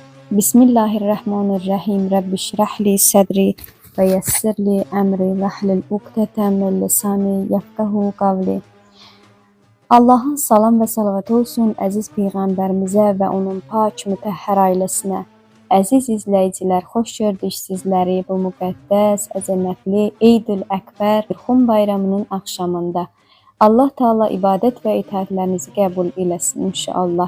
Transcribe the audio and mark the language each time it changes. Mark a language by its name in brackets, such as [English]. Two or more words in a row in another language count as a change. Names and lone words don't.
[Arabic] Bismillahirrahmanirrahim. رب اشرح لي صدري ويسر لي أمري واحلل عقدة من لساني يفقهوا قولي. [Azerbaijani] Allahın salam və salavatı olsun əziz Peyğəmbərimizə və onun pak mütəhhər ailəsinə. Əziz izləyicilər, xoş gördük sizləri bu müqəddəs, əzəmətli Eydül-Əkbər Xum bayramının axşamında. Allah Taala ibadət və itaətlərinizi qəbul eləsin inşallah.